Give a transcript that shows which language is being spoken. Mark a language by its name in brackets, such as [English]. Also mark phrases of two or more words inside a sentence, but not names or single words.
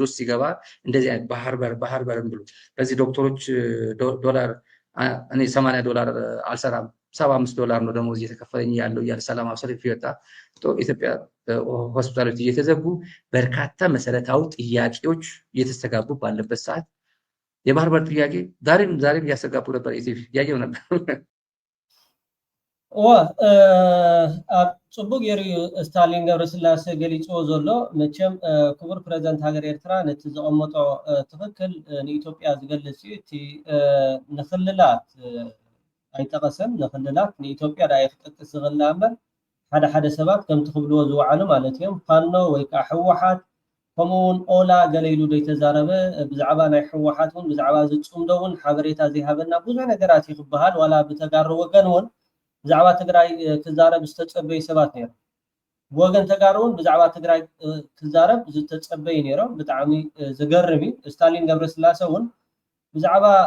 [Amharic] ውስጥ ሲገባ እንደዚህ አይነት ባህር በር ብሎ በዚህ ዶክተሮች ዶላር እኔ $80 አልሰራም $75 ነው ደሞዝ እየተከፈለኝ ያለው እያለ ሰላማዊ ሰልፍ ይወጣ። ኢትዮጵያ ሆስፒታሎች እየተዘጉ በርካታ መሰረታዊ ጥያቄዎች እየተስተጋቡ ባለበት ሰዓት የባህር በር ጥያቄ ዛሬም እያስተጋቡ ነበር። ኢትዮጵያ ያየው ነበር። [Tigrinya] ጽቡቅ የሪዩ ስታሊን ገብረስላሴ ገሊጽዎ ዘሎ መቸም ክቡር ፕሬዝዳንት ሃገር ኤርትራ ነቲ ዘቐመጦ ትክክል ንኢትዮጵያ ዝገልጽ እዩ እቲ ንክልላት ኣይጠቐሰን ንክልላት ንኢትዮጵያ ዳ ይኽጠቅስ ዝኽእላ እምበር ሓደ ሓደ ሰባት ከምቲ ክብልዎ ዝወዓሉ ማለት እዮም ፋኖ ወይ ከዓ ሕወሓት ከምኡውን ኦላ ገለ ኢሉ ዘይተዛረበ ብዛዕባ ናይ ሕወሓት እውን ብዛዕባ ዝፅምዶ እውን ሓበሬታ ዘይሃበና ብዙሕ ነገራት ይክበሃል ዋላ ብተጋሩ ወገን እውን ብዛዕባ ትግራይ ክዛረብ ዝተፀበዩ ሰባት ነይሮም ወገን ተጋሩ እውን ብዛዕባ ትግራይ ክዛረብ ዝተፀበዩ ነይሮም ብጣዕሚ ዝገርም እዩ ስታሊን ገብረስላሴ እውን ብዛዕባ